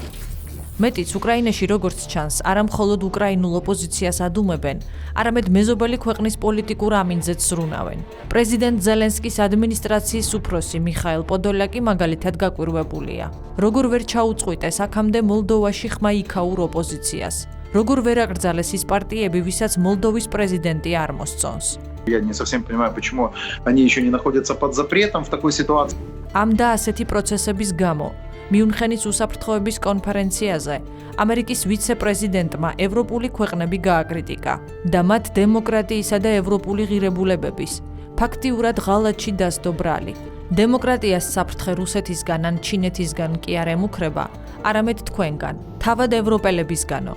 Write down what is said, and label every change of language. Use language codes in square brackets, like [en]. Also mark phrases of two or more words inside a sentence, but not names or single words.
[ka] მეტიც უკრაინაში როგორც ჩანს, არა მხოლოდ უკრაინულ ოპოზიციას ადუმებენ, არამედ მეზობელი ქვეყნის პოლიტიკურ ამინძებს ზრუნავენ. პრეზიდენტ ზელენსკის ადმინისტრაციის უფროსი მიხაილ პოდოლაკი მაგალითად გაკვირვებულია. როგორ ვერ ჩაუწყვიტეს აქამდე მოლდოვაში ხმა იქაურ ოპოზიციას? როგორ ვერ აკრძალეს ის პარტიები, ვისაც მოლდოვის პრეზიდენტი არ მოსწონს? [ru] Я не совсем понимаю, почему они еще не находятся под запретом в такой ситуации. [ka] ამ და ასეთი პროცესების გამო მიუნხენის უსაფრთხოების კონფერენციაზე ამერიკის ვიცე-პრეზიდენტმა ევროპული ქვეყნები გააკრიტიკა და მათ დემოკრატიისა და ევროპული ღირებულებების ფაქტიურად ღალატში დასდო ბრალი. დემოკრატიას საფრთხე რუსეთისგან ან ჩინეთისგან კი არ ემუქრება, არამედ თქვენგან, თავად ევროპელებისგანო.